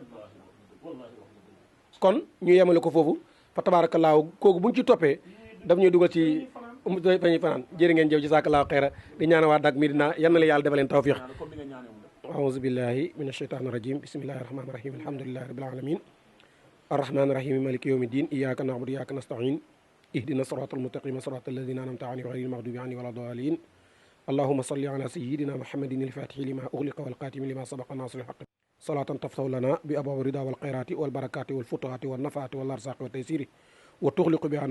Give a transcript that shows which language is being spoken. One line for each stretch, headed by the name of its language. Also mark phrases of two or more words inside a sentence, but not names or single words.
Wolof: kon ñu yemale ko foofu fa tabaarakallaahu kooku buñ ci toppee daf ñuy dugal ci fañuy fanaan jërë ngeen jëf
Arabic: جزاك الله خيرا
Wolof: di ñaana waa Dak Médina yal na la yàlla defal leen tawfiq
Arabic: أعوذ بالله من الشيطان الرجيم بسم الله الرحمن الرحيم الحمد لله رب العالمين الرحمن الرحيم مالك يوم الدين إياك نعبد وإياك نستعين اهدنا الصراط المستقيم صراط الذين أنعمت عليهم غير المغضوب عليهم ولا الضالين اللهم صل على سيدنا محمد الفاتح لما أغلق والقاتم لما سبق ناصر الحق صلاة تفتح لنا بأبواب الرضا والخيرات والبركات والفتوحات والنفعات والأرزاق والتيسير وتغلق بها